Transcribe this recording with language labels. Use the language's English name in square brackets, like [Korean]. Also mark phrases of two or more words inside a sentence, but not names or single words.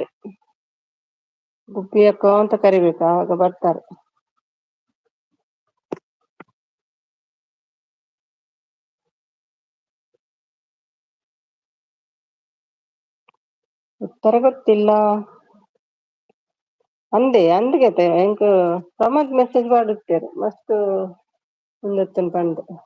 [Kannada] ಗುಬ್ಬಿ ಅಕ್ಕ ಅಂತ ಕರಿಬೇಕು, ಆವಾಗ ಬರ್ತಾರೆ. ಉತ್ತರ ಗೊತ್ತಿಲ್ಲ. [Tulu] ಅಂದ್ಗತೆ ಎಂಕ್ ಪ್ರಮೋದ್ ಮೆಸೇಜ್ ಮಾಡುತ್ತೇರು ಮಸ್ತ್ ಒಂದೊತ್ತನ್ ಪಂಡ್.